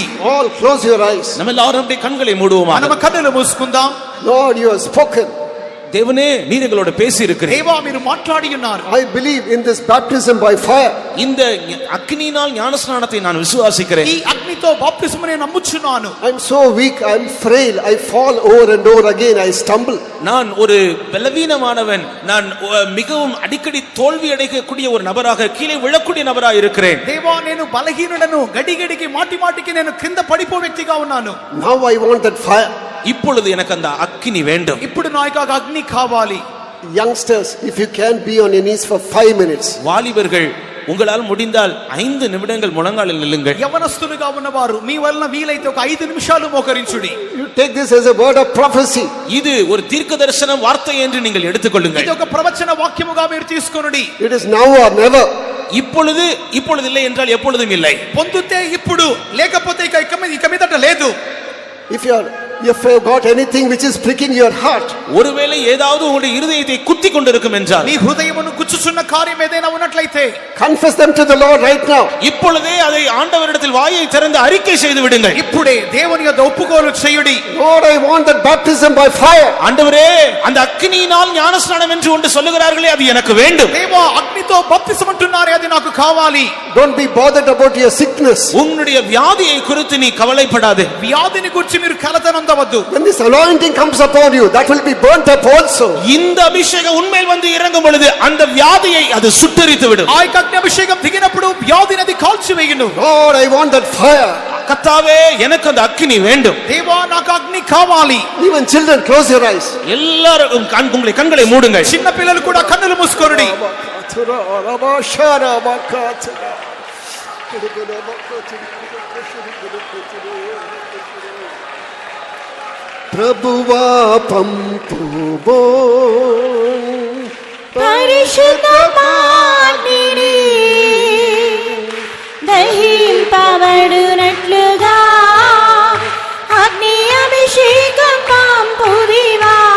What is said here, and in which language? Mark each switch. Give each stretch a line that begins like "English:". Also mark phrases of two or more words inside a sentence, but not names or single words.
English: All close your eyes.
Tamil: நம்ம எல்லாரும் அப்படியே கண்களை மூடுவோமா.
Telugu: మనం కన్నులు మూసుకుందాం.
English: Lord, you have spoken.
Tamil: தேவனே நீர் எங்களோட பேசி இருக்கிறீர்.
Telugu: దేవా మీరు మాట్లాడి ఉన్నారు.
English: I believe in this baptism by fire.
Tamil: இந்த அக்னியினால் ஞானஸ்நானத்தை நான் விசுவாசிக்கிறேன்.
Telugu: ఈ అగ్నితో బాప్తిస్మం నేను నమ్ముచున్నాను.
English: I'm so weak, I'm frail, I fall over and over again, I stumble.
Tamil: நான் ஒரு பலவீனமானவன், நான் மிகவும் அடிக்கடி தோல்வி அடையக்கூடிய ஒரு நபராக, கீழே விழக்கூடிய நபராக இருக்கிறேன்.
Telugu: దేవా నేను బలహీనుడను, గడిగడికి మాటికి నేను కింద పడిపో వ్యక్తిగా ఉన్నాను.
English: Now I want that fire.
Tamil: இப்பொழுது எனக்கு அந்த அக்கினி வேண்டும்.
Telugu: ఇప్పుడు నాకు ఆ అగ్ని కావాలి.
English: Youngsters, if you can be on your knees for 5 minutes.
Tamil: வாலிபர்கள் உங்களால் முடிந்தால் 5 நிமிடங்கள் முழங்காலில் நில்லுங்கள்.
Telugu: యవనస్తులుగా ఉన్నవారు మీ వలన వీలైతే ఒక 5 నిమిషాలు మోకరించుడి.
English: You take this as a word of prophecy.
Tamil: இது ஒரு தீர்க்கதரிசன வார்த்தை என்று நீங்கள் எடுத்துக்கொள்ளுங்கள்.
Telugu: ఇది ఒక ప్రవచన వాక్యముగా మీరు తీసుకొనుడి.
English: It is now or never.
Tamil: இப்பொழுது இல்லை என்றால் எப்பொழுதும் இல்லை.
Telugu: పొందుతే ఇప్పుడు, లేకపోతే ఇక మీదట లేదు.
English: If you have got anything which is pricking your heart,
Tamil: ஒருவேளை ஏதாவது உங்களுடைய இருதயத்தை குத்தி கொண்டிருக்கும் என்றால்,
Telugu: మీ హృదయమును గుచ్చుచున్న కార్యం ఏదైనా ఉన్నట్లయితే
English: confess them to the Lord right now.
Tamil: இப்பொழுதே அதை ஆண்டவரிடத்தில் வாயை திறந்து அறிக்கை செய்து விடுங்கள்.
Telugu: ఇప్పుడే దేవుని యొద్ద ఒప్పుకోలు చేయుడి.
English: Lord, I want that baptism by fire.
Tamil: ஆண்டவரே, அந்த அக்கினியினால் ஞானஸ்நானம் என்று ஒன்று சொல்லுகிறார்களே, அது எனக்கு வேண்டும்.
Telugu: దేవా అగ్నితో బాప్తిసం అంటున్నారే, అది నాకు కావాలి.
English: Don't be bothered about your sickness.
Tamil: உன்னுடைய வியாதியை குறித்து நீ கவலைப்படாதே.
Telugu: వ్యాధిని గురించి మీరు కలతనందవద్దు.
English: When this anointing comes upon you, that will be burnt up also.
Tamil: இந்த அபிஷேகம் உன்மேல் வந்து இறங்கும் பொழுது அந்த வியாதியை அது சுட்டெரித்து விடும்.
Telugu: ఆ యొక్క అగ్ని అభిషేకం దిగినప్పుడు వ్యాధిని అది కాల్చివేయును.
English: Lord, I want that fire.
Tamil: கர்த்தாவே, எனக்கு அந்த அக்கினி வேண்டும்.
Telugu: దేవా నాకు అగ్ని కావాలి.
English: Even children, close your eyes.
Tamil: எல்லாரும் உங்களுடைய கண்களை மூடுங்கள்.
Telugu: చిన్న పిల్లలు కూడా కన్నులు మూసుకోండి. ప్రభువా పంపుబో పరిశుద్ధమానిని దహింపబడునట్లుగా అగ్ని అభిషేకం పంపుదివా.